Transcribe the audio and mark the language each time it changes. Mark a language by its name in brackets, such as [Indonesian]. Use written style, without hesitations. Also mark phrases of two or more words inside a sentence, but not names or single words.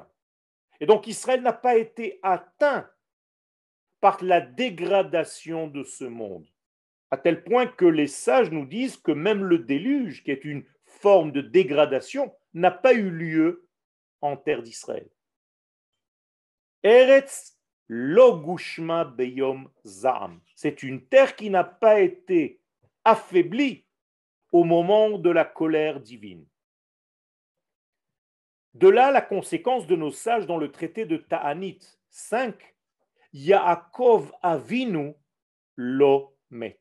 [French] Et donc, Israël n'a pas été atteint par la dégradation de ce monde, à tel point que les sages nous disent que même le déluge, qui est une forme de dégradation, n'a pas eu lieu en terre d'Israël. [Hebrew] ארץ לא גושמה ביום זעם. [French] C'est une terre qui n'a pas été affaiblie au moment de la colère divine. De là la conséquence de nos sages dans le traité de Ta'anit 5, [Hebrew] יעקב אבינו לא מת.